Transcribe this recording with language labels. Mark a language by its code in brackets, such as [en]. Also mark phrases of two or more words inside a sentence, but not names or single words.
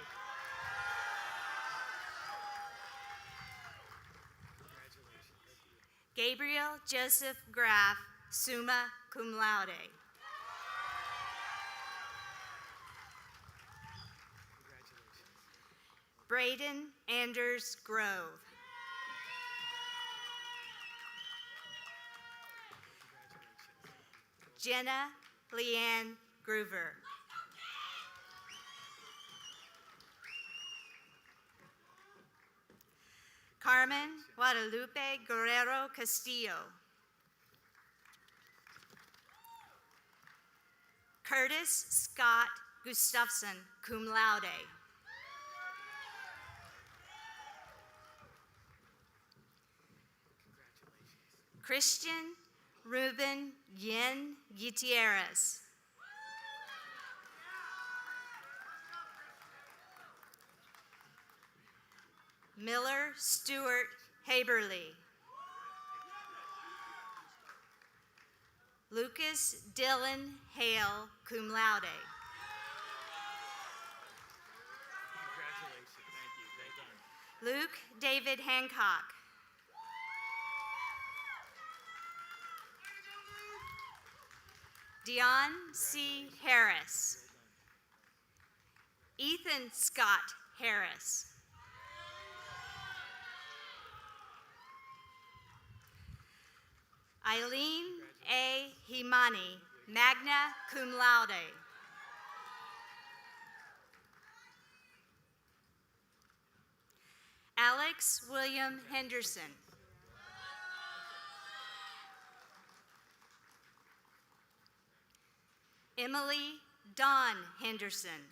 [en] Gabriel Joseph Graff, [la] summa cum laude. [en] Braden Anders Grove. Jenna Leanne Groover. Carmen Guadalupe Guerrero Castillo. Curtis Scott Gustafson, [la] cum laude. [en] Christian Ruben Yen Gutierrez. Miller Stewart Haberly. Lucas Dylan Hale, [la] cum laude. [en] Congratulations. Thank you. Well done. Luke David Hancock. Dion C. Harris. Ethan Scott Harris. Eileen A. [la] Himani, magna cum laude. [en] Alex William Henderson. Emily Dawn Henderson.